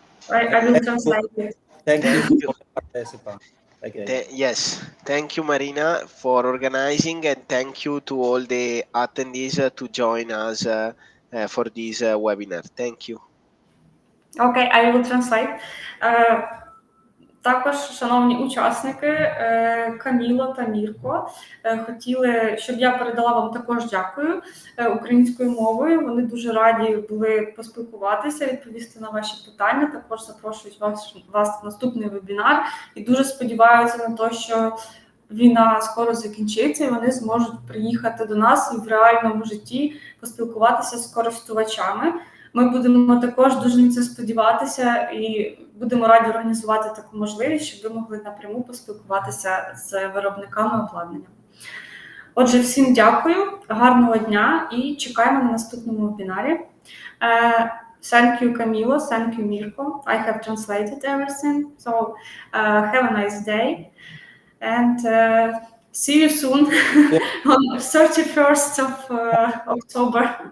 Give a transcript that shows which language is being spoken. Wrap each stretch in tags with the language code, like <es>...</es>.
<en>I will translate it. Thank you Thank you. for the participants. Okay. Yes, thank you, Marina, for organizing, and thank you to all the attendees to join us for this webinar. Thank you. Okay, I will translate.</en> <uk>Також, шановні учасники, Каміло та Мірко, хотіли, щоб я передала вам також дякую українською мовою. Вони дуже раді були поспілкуватися, відповісти на ваші питання. Також запрошують вас на наступний вебінар і дуже сподіваються на те, що війна скоро закінчиться і вони зможуть приїхати до нас і в реальному житті поспілкуватися з користувачами. Ми будемо також дуже на це сподіватися і будемо раді організувати таку можливість, щоб ви могли напряму поспілкуватися з виробниками обладнання. Отже, всім дякую, гарного дня і чекаємо на наступному вебінарі.</uk> <en>Thank you, Camilo. Thank you, Mirko. I have translated everything. So have a nice day and see you soon on 31st of October.</en>